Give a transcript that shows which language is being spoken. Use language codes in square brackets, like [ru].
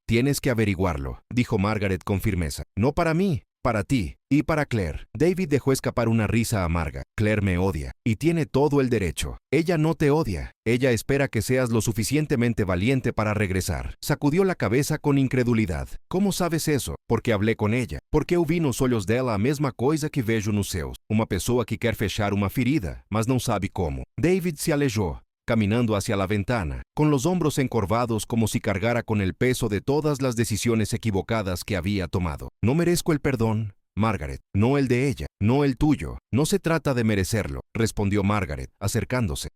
[es] Tienes que averiguarlo, dijo Margaret con firmeza. No para mí, para ti y para Claire. David dejó escapar una risa amarga. Claire me odia, y tiene todo el derecho. Ella no te odia. Ella espera que seas lo suficientemente valiente para regresar. Sacudió la cabeza con incredulidad. ¿Cómo sabes eso? Porque hablé con ella. [pt] Porque eu vi nos olhos dela a mesma coisa que vejo nos seus. Uma pessoa que quer fechar uma ferida, mas não sabe como. [es] David se alejó, caminando hacia la ventana, con los hombros encorvados como si cargara con el peso de todas las decisiones equivocadas que había tomado. No merezco el perdón, Margaret, no el de ella, no el tuyo. No se trata de merecerlo, respondió Margaret, acercándose.